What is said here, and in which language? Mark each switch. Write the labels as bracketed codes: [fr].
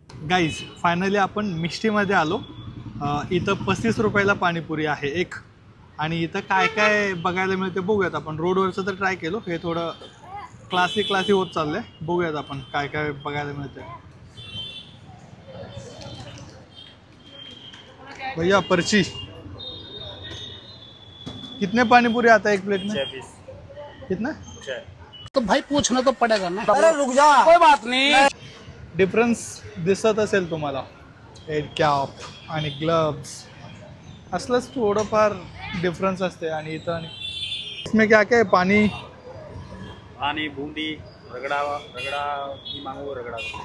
[mr] Guys, finally आपण मिष्टीमध्ये आलो. इथं 35 रुपयाला पाणीपुरी आहे एक. आणि इथं काय काय बघायला मिळते बघूयात आपण. रोडवरचं तर ट्राय केलं, हे थोडं क्लासी होत चाललंय. बघूयात आपण काय काय बघायला मिळते. [hi] भैया, पर्ची कितने पानीपुरी आता है एक प्लेट में? 20. कितना? तो भाई पूछना तो पड़ेगा ना. अरे रुक जा, कोई बात नहीं. [mr] डिफरन्स दिसत असेल तुम्हाला. हेड कॅप आणि ग्लव्स असलंच थोडंफार डिफरन्स असते. आणि इथं [hi] इसमें क्या क्या है? पानी पानी बूंदी रगड़ा रगड़ा की मांगो रगड़ा